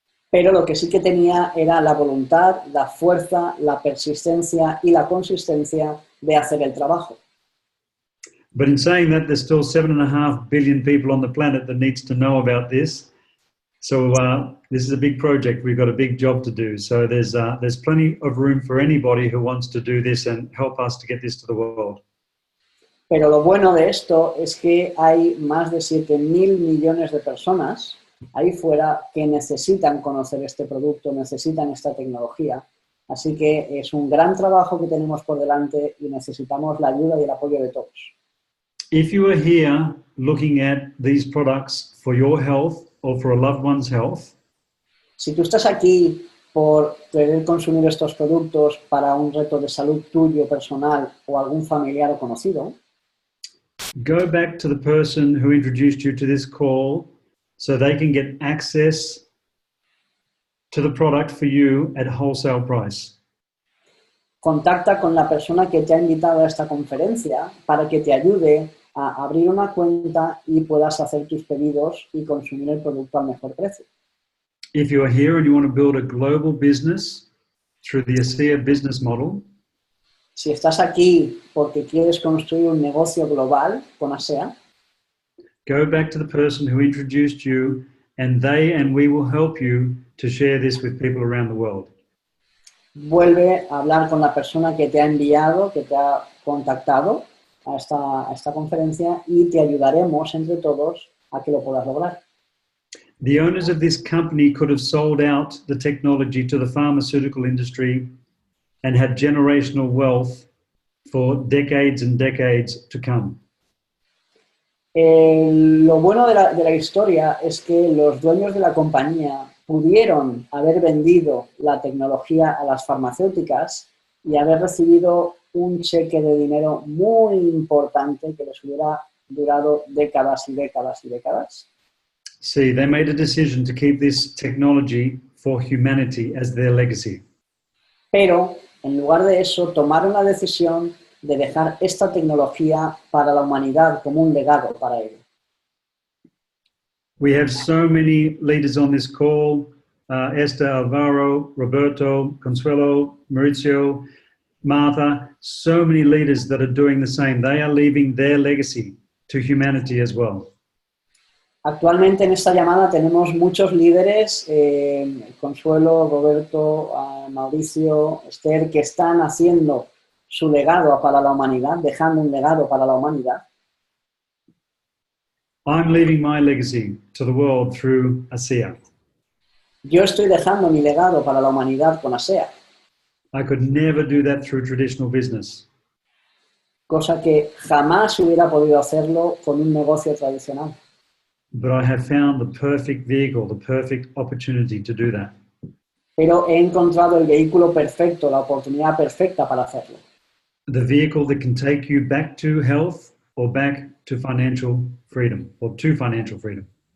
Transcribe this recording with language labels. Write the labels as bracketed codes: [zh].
[es] Pero lo que sí que tenía era la voluntad, la fuerza, la persistencia y la consistencia de hacer el trabajo. [en] But in saying that, there's still 7.5 billion people on the planet that needs to know about this. So this is a big project. We've got a big job to do. So there's plenty of room for anybody who wants to do this and help us to get this to the world. [es] Pero lo bueno de esto es que hay más de 7.000 millones de personas ahí fuera que necesitan conocer este producto, necesitan esta tecnología. Así que es un gran trabajo que tenemos por delante y necesitamos la ayuda y el apoyo de todos. [en] If you are here looking at these products for your health or for a loved one's health, [es] si tú estás aquí por querer consumir estos productos para un reto de salud tuyo, personal o algún familiar o conocido, [en] go back to the person who introduced you to this call so they can get access to the product for you at wholesale price. [es] Contacta con la persona que te ha invitado a esta conferencia para que te ayude a abrir una cuenta y puedas hacer tus pedidos y consumir el producto al mejor precio. [en] If you are here and you want to build a global business through the ASEA business model, [es] si estás aquí porque quieres construir un negocio global con ASEA, [en] go back to the person who introduced you and they and we will help you to share this with people around the world. [es] Vuelve a hablar con la persona que te ha enviado, que te ha contactado a esta conferencia y te ayudaremos entre todos a que lo puedas lograr. [en] The owners of this company could have sold out the technology to the pharmaceutical industry and had generational wealth for decades and decades to come. [es] Lo bueno de la historia es que los dueños de la compañía pudieron haber vendido la tecnología a las farmacéuticas y haber recibido un cheque de dinero muy importante que les hubiera durado décadas y décadas y décadas. [en] See, they made a decision to keep this technology for humanity as their legacy. [es] Pero, en lugar de eso, tomaron la decisión de dejar esta tecnología para la humanidad como un legado para ellos. [en] We have so many leaders on this call, Esther, Alvaro, Roberto, Consuelo, Mauricio, Martha, so many leaders that are doing the same. They are leaving their legacy to humanity as well. [es] Actualmente en esta llamada tenemos muchos líderes, Consuelo, Roberto, Mauricio, Esther, que están haciendo su legado para la humanidad, dejando un legado para la humanidad. [en] I'm leaving my legacy to the world through ASEA. [es] Yo estoy dejando mi legado para la humanidad con ASEA. [en] I could never do that through traditional business. [es] Cosa que jamás hubiera podido hacerlo con un negocio tradicional. [en] But I have found the perfect vehicle, the perfect opportunity to do that. [es] pero he encontrado el vehículo perfecto, la oportunidad perfecta para hacerlo. [en] The vehicle that can take you back to health or back to financial freedom, or to financial freedom.